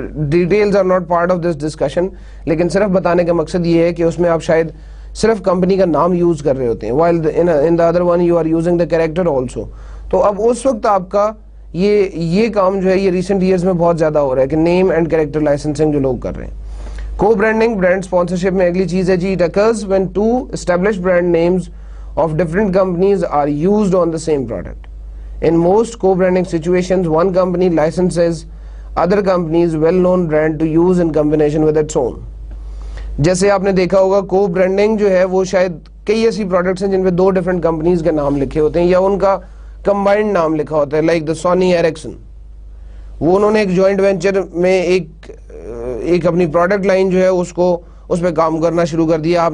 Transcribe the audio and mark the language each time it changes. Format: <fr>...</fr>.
<en>details are not part of this discussion,</en> <ur>لیکن صرف بتانے کا مقصد یہ ہے کہ اس میں آپ شاید صرف کمپنی کا نام یوز کر رہے ہوتے ہیں,</ur> <en>while in the other one you are using the character also.</en> <ur>تو اب اس وقت آپ کا یہ کام جو ہے یہ ریسنٹ ایئرز میں بہت زیادہ ہو رہا ہے کہ نیم اینڈ کریکٹر لائسنسنگ جو لوگ کر رہے ہیں.</ur> <en>co branding,</en> <ur>برانڈ اسپانسرشپ میں اگلی چیز ہے جی,</ur> <en>it occurs when two established brand names of different companies are used on the same product. In most co-branding situations, one company licenses other company's well-known brand to use in combination with its own.</en> <ur>جیسے آپ نے دیکھا ہوگا کو branding جو ہے وہ شاید کئی ایسی پروڈکٹس ہیں جن پہ دو ڈفرنٹ کمپنیز کے نام لکھے ہوتے ہیں یا ان کا کمبائنڈ نام لکھا ہوتا ہے, لائک دا سونی ایرکسن. وہ انہوں نے ایک جوائنٹ وینچر میں ایک اپنی پروڈکٹ لائن جو ہے اس پہ کام کرنا شروع کر دیا.</ur>